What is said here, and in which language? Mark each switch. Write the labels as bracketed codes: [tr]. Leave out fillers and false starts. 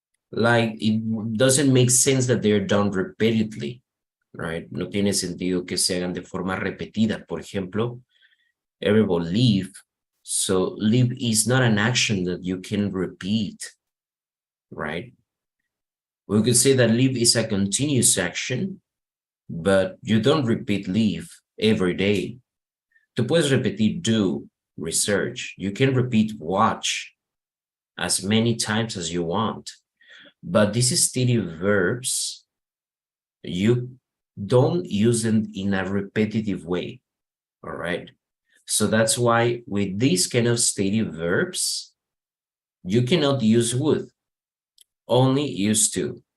[en] Like it doesn't make sense that they're done repeatedly, right? [es] No tiene sentido que se hagan de forma repetida. Por ejemplo, el verbo live. [en] So live is not an action that you can repeat, right? We could say that live is a continuous action, but you don't repeat live every day. [es] Tú puedes repetir do, research. [en] You can repeat watch as many times as you want. But these steady verbs, you don't use them in a repetitive way, all right? So that's why with these kind of steady verbs, you cannot use would, only used to.